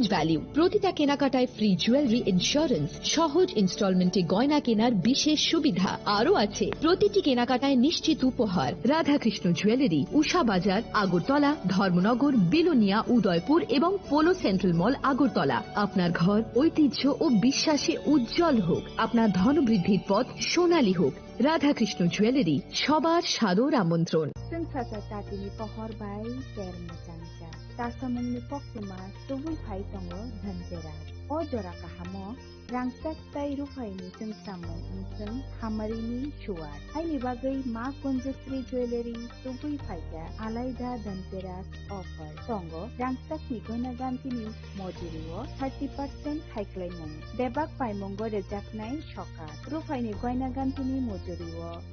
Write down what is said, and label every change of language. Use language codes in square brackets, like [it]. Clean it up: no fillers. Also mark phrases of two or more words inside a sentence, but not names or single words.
[bn] ভ্যালু প্রতিটা কেনাকাটায় ফ্রি জুয়েলারি ইন্স্যুরেন্স সহজ ইনস্টলমেন্টে গয়না কেনার বিশেষ সুবিধা আরও আছে প্রতিটি কেনাকাটায় নিশ্চিত উপহার রাধাকৃষ্ণ জুয়েলারি উষা বাজার আগরতলা ধর্মনগর বিলোনিয়া উদয়পুর এবং পোলো সেন্ট্রাল মল আগরতলা আপনার ঘর ঐতিহ্য ও বিশ্বাসে উজ্জ্বল হোক আপনার ধনবৃদ্ধির পথ সোনালী হোক রাধাকৃষ্ণ জুয়েলারি সবার সাদর আমন্ত্রণ [trp] Sensasa tatini pohor bai ter macangca tasamungni pokuma tubui phai tongo Dhanteras o jora kahamo rangsak tai rufaini sengsamung unseng hamarini shuar haini bagai ma Konjasri Jewelry tubui phaika alaida Dhanteras offer tongo rangsak ni goina gantini mojurio 30% haiklaimung debak paimongo rejaknai shoka rufaini goina gantini mojurio